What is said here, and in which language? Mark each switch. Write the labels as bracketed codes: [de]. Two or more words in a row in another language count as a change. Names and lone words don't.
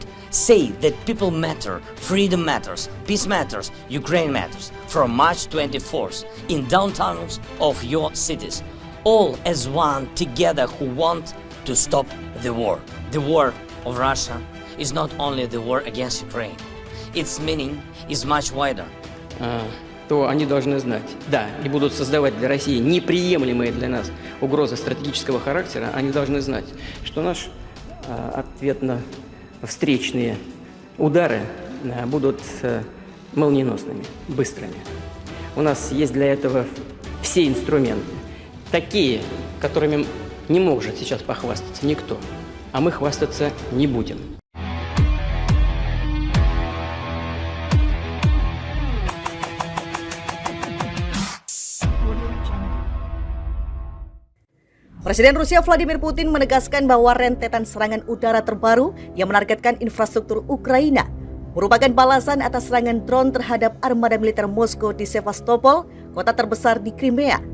[en] Say that people matter, freedom matters, peace matters, Ukraine matters. From March 24th, in downtowns of your cities. All as one together who want to stop the war. The war of Russia is not only the war against Ukraine. Its meaning is much wider. [ru] То они должны знать, да, и будут создавать для России неприемлемые для нас угрозы стратегического характера, они должны знать, что наши ответно-встречные удары будут молниеносными, быстрыми. У нас есть для этого все инструменты, такие, которыми не может сейчас похвастаться никто, а мы хвастаться не будем. [id] Presiden Rusia Vladimir Putin menegaskan bahwa rentetan serangan udara terbaru yang menargetkan infrastruktur Ukraina merupakan balasan atas serangan drone terhadap armada militer Moskow di Sevastopol, kota terbesar di Crimea.